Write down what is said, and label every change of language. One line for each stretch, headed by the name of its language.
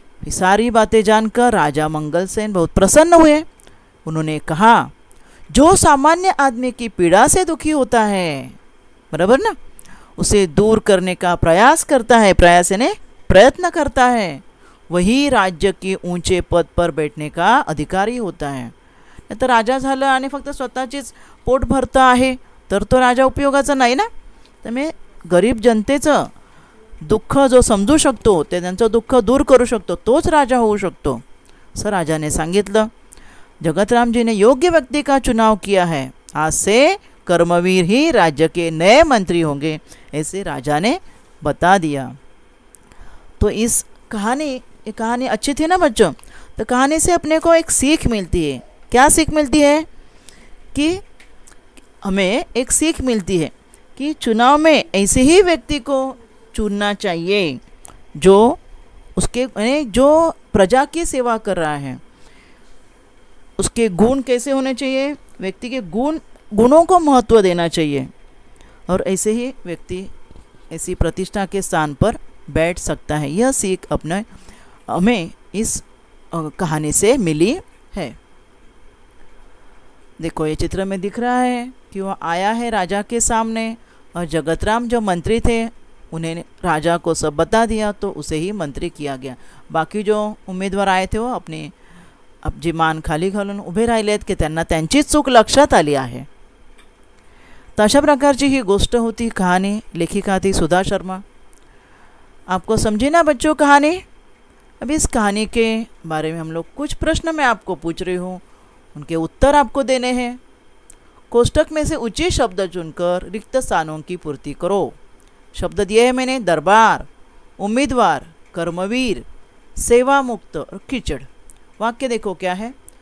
Hindi: सारी बातें जानकर राजा मंगलसेन बहुत प्रसन्न हुए। उन्होंने कहा, जो सामान्य आदमी की पीड़ा से दुखी होता है, बराबर ना, उसे दूर करने का प्रयास करता है, प्रयास यानी प्रयत्न करता है, वही राज्य के ऊंचे पद पर बैठने का अधिकारी होता है।
Marathi: नाही तर राजा झालं आणि फक्त स्वतःचीच पोट भरतं आहे तर तो राजा उपयोगाचा नाही ना। त्यामुळे गरीब जनतेचं दुःख जो समजू शकतो, ते त्यांचं दुःख दूर करू शकतो, तोच राजा होऊ शकतो, असं राजाने सांगितलं।
Hindi: जगतराम जी ने योग्य व्यक्ति का चुनाव किया है, आज से कर्मवीर ही राज्य के नए मंत्री होंगे, ऐसे राजा ने बता दिया। तो इस ये कहानी अच्छी थी ना बच्चों। तो कहानी से अपने को एक सीख मिलती है। क्या सीख मिलती है? कि हमें एक सीख मिलती है कि चुनाव में ऐसे ही व्यक्ति को चुनना चाहिए जो जो प्रजा की सेवा कर रहा है। उसके गुण कैसे होने चाहिए? व्यक्ति के गुणों को महत्व देना चाहिए, और ऐसे ही व्यक्ति ऐसी प्रतिष्ठा के स्थान पर बैठ सकता है। यह सीख हमें इस कहानी से मिली है। देखो, ये चित्र में दिख रहा है कि वह आया है राजा के सामने, और जगतराम जो मंत्री थे उन्हें राजा को सब बता दिया, तो उसे ही मंत्री किया गया। बाकी जो उमेदवार आए थे वो
Marathi: आपली मान खाली घालून उभे राहिलेत की त्यांना त्यांची चूक लक्षात आली आहे। तर अशा प्रकारची ही गोष्ट होती, कहानी।
Hindi: लेखिका थी सुधा शर्मा। आपको समझी ना बच्चों कहानी? अब इस कहानी के बारे में हम लोग कुछ प्रश्न मैं आपको पूछ रही हूँ, उनके उत्तर आपको देने हैं। कोष्टक में से उचित शब्द चुनकर रिक्त स्थानों की पूर्ति करो। शब्द दिए हैं मैंने: दरबार, उम्मीदवार, कर्मवीर, सेवा मुक्त और कीचड़। वाक्य देखो क्या है।